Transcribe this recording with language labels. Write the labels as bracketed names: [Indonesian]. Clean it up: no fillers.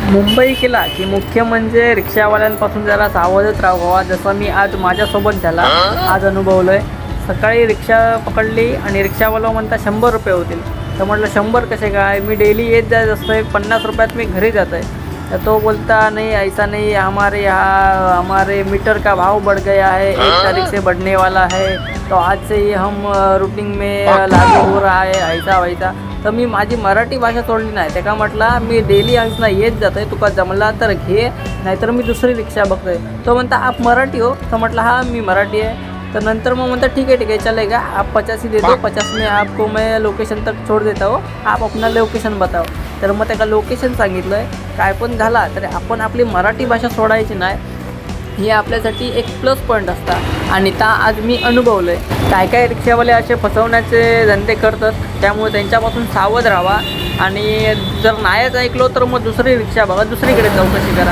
[Marathi] मुंबई केला की मुख्य म्हणजे रिक्षावाल्यांपासून जरा सावधच राहावा, जसं मी आज माझ्यासोबत झाला, आज अनुभवलो आहे. सकाळी रिक्षा पकडली आणि रिक्षावाला म्हणता 100 रुपये होतील, तर म्हटलं 100 कसे काय, मी डेली येत जात असतोय, 50 रुपयात मी घरी जात आहे. [Hindi] तो बोलता नहीं ऐसा नहीं, हमारे यहाँ हमारे मीटर का भाव बढ़ गया है, 1 तारीख से बढ़ने वाला है, तो आज से ही हम रूटिंग में लागू हो रहा है, ऐसा वैसा. [Marathi] तर मी माझी मराठी भाषा सोडली नाही. त्याका म्हटलं मी डेली अंशना येत जात आहे, तुका जमला तर घे, नाहीतर मी दुसरी रिक्षा बघतोय. तो म्हणता [Hindi] आप मराठी हो, [Marathi] तर म्हटलं हां मी मराठी आहे. तर नंतर मग म्हणता [Hindi] ठीक है चलेगा, आप 85 दे दो, 50 में आपको मैं लोकेशन तक छोड़ देता हो, आप अपना लोकेशन बताओ. [Marathi] तर मग त्याला लोकेशन सांगितलं आहे. काय पण झाला तरी आपण आपली मराठी भाषा सोडायची नाही, हे आपल्यासाठी एक प्लस पॉईंट असतात. आणि ता आज मी अनुभवलं आहे. काय रिक्षावाले असे फसवण्याचे धंदे करतात, त्यामुळे त्यांच्यापासून सावध राहावा. आणि जर नाहीच ऐकलो तर मग दुसरी रिक्षा बघा, दुसरीकडे चौकशी करा.